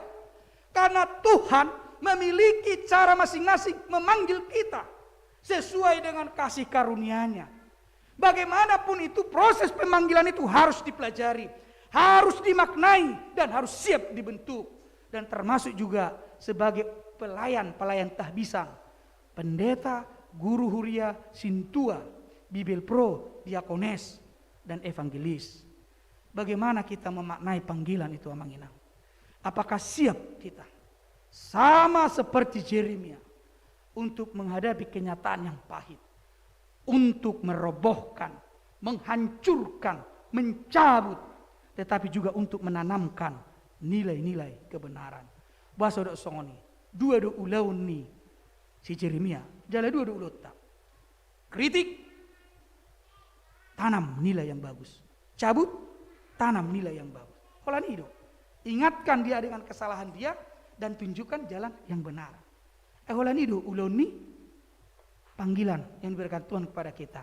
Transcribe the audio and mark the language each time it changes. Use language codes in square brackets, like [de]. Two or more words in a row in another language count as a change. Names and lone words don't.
[id] Karena Tuhan memiliki cara masing-masing memanggil kita sesuai dengan kasih karunia-Nya. Bagaimanapun itu proses pemanggilan itu harus dipelajari, harus dimaknai dan harus siap dibentuk. Dan termasuk juga sebagai pelayan tahbisan, pendeta, guru huria, sintua, bibel pro, diakones, dan evangelis. Bagaimana kita memaknai panggilan itu, Amanginang? Apakah siap kita sama seperti Yeremia untuk menghadapi kenyataan yang pahit, untuk merobohkan, menghancurkan, mencabut, tetapi juga untuk menanamkan nilai-nilai kebenaran. [bbc] Bahasa dok songoni, dua do ulaun ni si Yeremia, jala dua do ulota. [id] Kritik, tanam nilai yang bagus. Cabut, tanam nilai yang bagus. Holan itu, ingatkan dia dengan kesalahan dia dan tunjukkan jalan yang benar. [bbc] Eholanido uloni [id] panggilan yang diberikan Tuhan kepada kita.